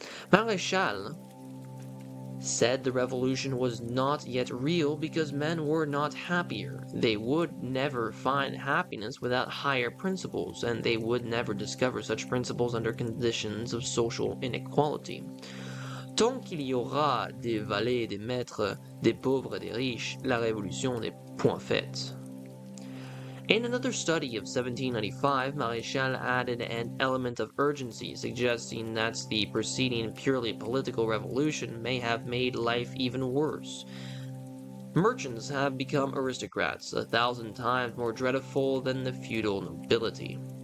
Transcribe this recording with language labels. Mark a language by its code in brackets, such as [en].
[en] Maréchal said the revolution was not yet real because men were not happier. They would never find happiness without higher principles, and they would never discover such principles under conditions of social inequality. [fr] Tant qu'il y aura des valets, des maîtres, des pauvres, des riches, la révolution n'est point faite. [en] In another study of 1795, Maréchal added an element of urgency, suggesting that the preceding purely political revolution may have made life even worse. Merchants have become aristocrats, 1,000 times more dreadful than the feudal nobility.